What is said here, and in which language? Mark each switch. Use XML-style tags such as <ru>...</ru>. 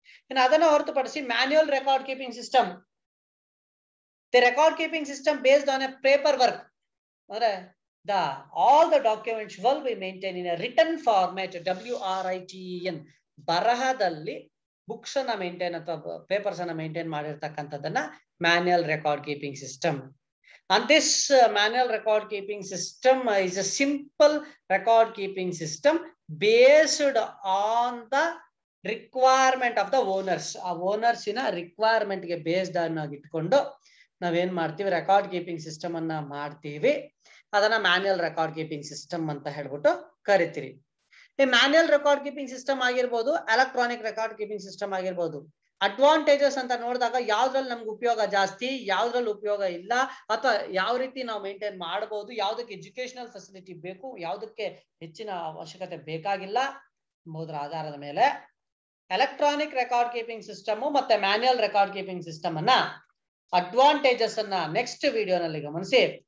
<kn>ಇನ್ನು ಅದನ್ನ ಹೊರತುಪಡಿಸಿ manual record keeping system, the record keeping system based on A paper work, ಅಂದ್ರೆ</kn> <en>all the documents will be maintained in a written format,</en> <kn>WRITEN, ಬರಹದಲ್ಲಿ books ಅನ್ನ maintain ಅಥವಾ papers ಅನ್ನ maintain ಮಾಡಿರ್ತಕ್ಕಂಥದ್ದನ್ನ manual record keeping system.</kn> <en>And this manual record keeping system is a simple record keeping system based on the requirement of the owners.</en> <kn>ಆ owners ಇನ requirement ಗೆ based ಆಗಿಟ್ಕೊಂಡು ನಾವೇನ್ ಮಾಡ್ತೀವಿ, record keeping system ಅನ್ನ ಮಾಡ್ತೀವಿ. ಅದನ್ನ manual record keeping system ಅಂತ ಹೇಳ್ಬಿಟ್ಟು ಕರಿತೀರಿ. ಈ ಮ್ಯಾನ್ಯುಯಲ್ ರೆಕಾರ್ಡ್ ಕೀಪಿಂಗ್ ಸಿಸ್ಟಮ್ ಆಗಿರ್ಬೋದು, ಎಲೆಕ್ಟ್ರಾನಿಕ್ ರೆಕಾರ್ಡ್ ಕೀಪಿಂಗ್ ಸಿಸ್ಟಮ್ ಆಗಿರ್ಬೋದು, ಅಡ್ವಾಂಟೇಜಸ್ ಅಂತ ನೋಡಿದಾಗ ಯಾವ್ದ್ರಲ್ಲಿ ನಮ್ಗೆ ಉಪಯೋಗ ಜಾಸ್ತಿ, ಯಾವ್ದ್ರಲ್ಲಿ ಉಪಯೋಗ ಇಲ್ಲ, ಅಥವಾ ಯಾವ ರೀತಿ ನಾವು ಮೇಂಟೈನ್ ಮಾಡಬಹುದು, ಯಾವ್ದಕ್ಕೆ ಎಜುಕೇಶನಲ್ ಫೆಸಿಲಿಟಿ ಬೇಕು, ಯಾವ್ದಕ್ಕೆ ಹೆಚ್ಚಿನ ಅವಶ್ಯಕತೆ ಬೇಕಾಗಿಲ್ಲ ಎಂಬುದರ ಆಧಾರದ ಮೇಲೆ ಎಲೆಕ್ಟ್ರಾನಿಕ್ ರೆಕಾರ್ಡ್ ಕೀಪಿಂಗ್ ಸಿಸ್ಟಮ್ ಮತ್ತೆ ಮ್ಯಾನ್ಯುಯಲ್ ರೆಕಾರ್ಡ್ ಕೀಪಿಂಗ್ ಸಿಸ್ಟಮ್ ಅನ್ನ ಅಡ್ವಾಂಟೇಜಸ್ ಅನ್ನ ನೆಕ್ಸ್ಟ್ ವಿಡಿಯೋನಲ್ಲಿ ಗಮನಿಸಿ,</kn>